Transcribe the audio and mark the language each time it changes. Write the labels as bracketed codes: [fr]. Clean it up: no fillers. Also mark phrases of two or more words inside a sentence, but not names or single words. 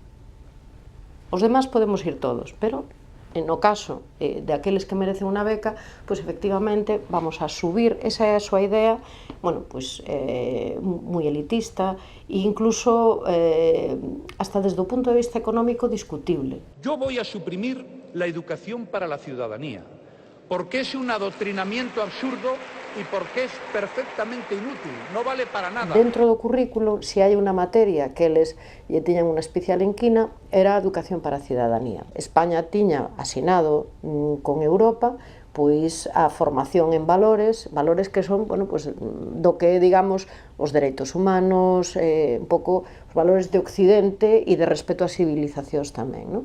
[gl] Os demás podemos ir todos, pero no caso de aqueles que merecen unha beca, efectivamente vamos a subir, esa é a súa idea, moi elitista e incluso hasta desde o punto de vista económico discutible. [es] Yo voy a suprimir la educación para la ciudadanía, porque es un adoctrinamiento absurdo y porque es perfectamente inútil, no vale para nada. [gl] Dentro do currículo, se hai unha materia que eles lle tiñan unha especial inquina, era a educación para a ciudadanía. España tiña asinado con Europa a formación en valores que son, do que, digamos, os dereitos humanos, un pouco os valores de Occidente e de respeto ás civilizacións tamén, non?